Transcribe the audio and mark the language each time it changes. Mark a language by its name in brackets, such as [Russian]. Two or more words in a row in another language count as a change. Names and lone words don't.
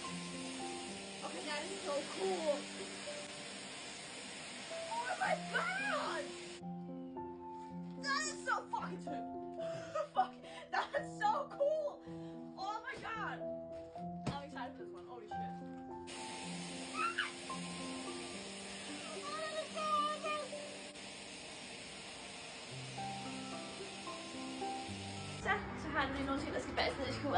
[English] Okay, that is so cool. Oh my god! That is so fucking fuck. That's so cool. Oh my god. I'm excited for this one. Holy shit. [Danish] Så har han lige nogle ting, der skal bages ned i skuret.